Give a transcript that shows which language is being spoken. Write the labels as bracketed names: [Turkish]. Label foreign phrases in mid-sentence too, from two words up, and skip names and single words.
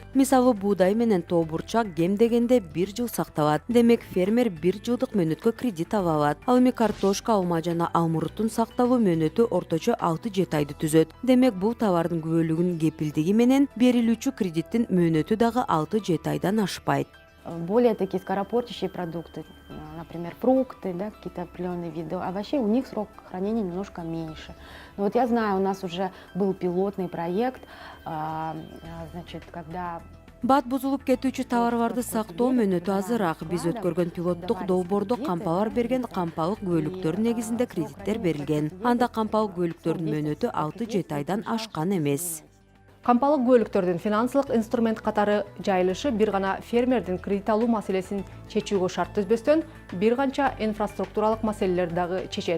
[Kyrgyz] Мисалы буудай менен тоо бурчак кем дегенде 1 жыл сакталат. Демек фермер 1 жылдык мөөнөткө кредит ала алат. Ал эми картошка, алма жана алмуруттун сакталуу мөөнөтү орточо 6-7 айды түзөт. Демек бул товардын күбөлүгүнүн кепилдиги менен берилүүчү кредиттин мөөнөтү дагы 6-7 айдан ашпайт. [Russian] Более такие скоропортящие продукты, например, фрукты, да, какие-то определенные виды овощей, у них срок хранения немножко меньше. Но вот я знаю, у нас уже был пилотный проект, значит, когда... [Kyrgyz] Бат бузулуп кетүүчү товарларды сактоо мөөнөтү азыраак. Биз өткөргөн пилоттук долбоордо кампалар берген кампалык күбөлүктөрдүн негизинде кредиттер берилген. Анда кампалык күбөлүктөрдүн мөөнөтү 6-7 айдан ашкан эмес. Кампалык күбөлүктөрдүн финансылык инструмент катары жайылышы бир гана фермердин кредит алуу маселесин чечүүгө шарт түзбөстөн, бир канча инфраструктуралык маселелерди дагы чечет.